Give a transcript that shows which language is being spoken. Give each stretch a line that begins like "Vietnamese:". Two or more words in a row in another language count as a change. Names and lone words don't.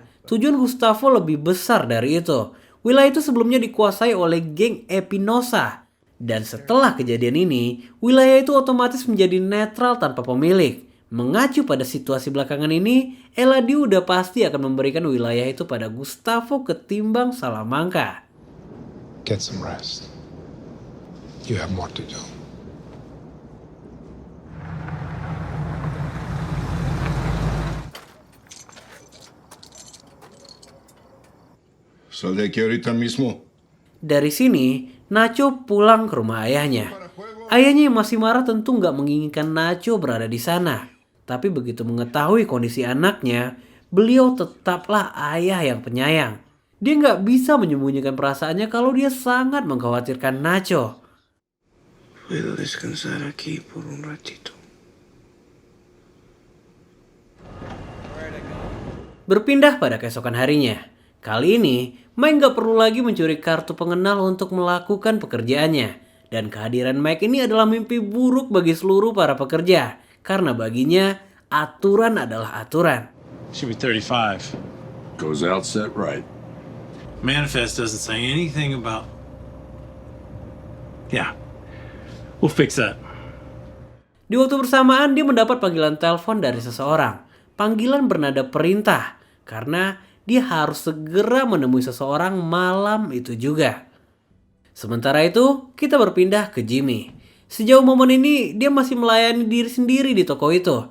Indonesian: Tujuan Gustavo lebih besar dari itu. Wilayah itu sebelumnya dikuasai oleh geng Epinosa. Dan setelah kejadian ini, wilayah itu otomatis menjadi netral tanpa pemilik. Mengacu pada situasi belakangan ini, Eladio udah pasti akan memberikan wilayah itu pada Gustavo ketimbang Salamanca.
English: Get some rest. You have more to do.
Spanish: Sal de aquí ahorita mismo.
Indonesian: Dari sini, Nacho pulang ke rumah ayahnya. Ayahnya yang masih marah tentu nggak menginginkan Nacho berada di sana. Tapi begitu mengetahui kondisi anaknya, beliau tetaplah ayah yang penyayang. Dia nggak bisa menyembunyikan perasaannya kalau dia sangat mengkhawatirkan Nacho.
Spanish: Puedo descansar aquí por un ratito.
Indonesian: Berpindah pada keesokan harinya. Kali ini, Mike nggak perlu lagi mencuri kartu pengenal untuk melakukan pekerjaannya. Dan kehadiran Mike ini adalah mimpi buruk bagi seluruh para pekerja. Karena baginya, aturan adalah aturan.
English: Should be 35. Goes out set right. Manifest doesn't say anything about... Yeah, we'll fix that.
Indonesian: Di waktu bersamaan, dia mendapat panggilan telepon dari seseorang. Panggilan bernada perintah. Karena dia harus segera menemui seseorang malam itu juga. Sementara itu, kita berpindah ke Jimmy. Sejauh momen ini, dia masih melayani diri sendiri di toko itu.